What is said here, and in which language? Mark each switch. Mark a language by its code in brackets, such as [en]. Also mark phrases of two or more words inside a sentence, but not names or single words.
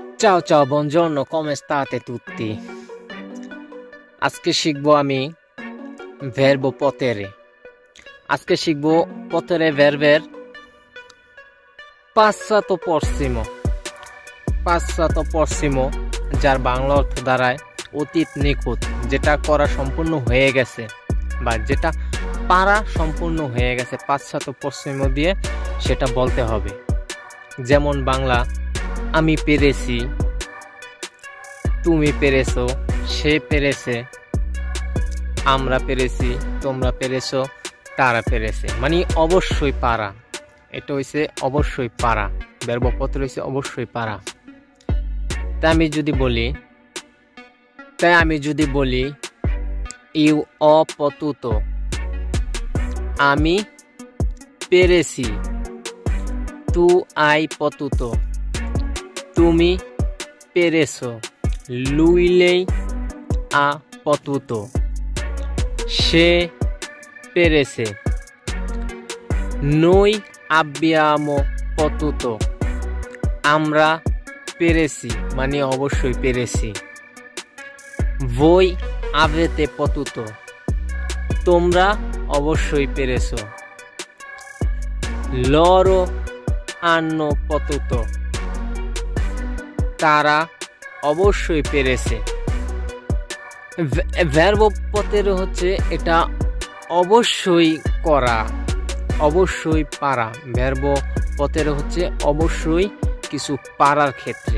[it] Ciao ciao, buongiorno, come state tutti? [bn] আজকে শিখবো আমি [it] verbo potere। [bn] আজকে শিখবো [it] potere verber passato prossimo। passato prossimo [bn] যার বাংলা অর্থ দাঁড়ায় অতীত নিখুঁত, যেটা করা সম্পূর্ণ হয়ে গেছে বা যেটা পারা সম্পূর্ণ হয়ে গেছে। [it] passato prossimo [bn] দিয়ে সেটা বলতে হবে। যেমন বাংলা আমি পেরেছি, তুমি পেরেছো, সে পেরেছে, আমরা পেরেছি, তোমরা পেরেছো, তারা পেরেছে, মানে অবশ্যই পারা। এটা হইছে অবশ্যই পারা, [it] verbo potere [bn] হইছে অবশ্যই পারা। তাই আমি যদি বলি [it] io ho potuto, [bn] আমি পেরেছি, [it] tu hai potuto, [bn] তুমি পেরেছো, [it] lui lei ha potuto, [bn] সে পেরেছে, [it] noi abbiamo potuto, [bn] আমরা পেরেছি, মানে অবশ্যই পেরেছি। [it] voi avete potuto, [bn] তোমরা অবশ্যই পেরেছো। [it] loro hanno potuto, [bn] তারা অবশ্যই পেরেছে। [it] verbo potere [bn] হচ্ছে এটা অবশ্যই করা, অবশ্যই পারা। [it] verbo potere [bn] হচ্ছে অবশ্যই কিছু পারার ক্ষেত্রে।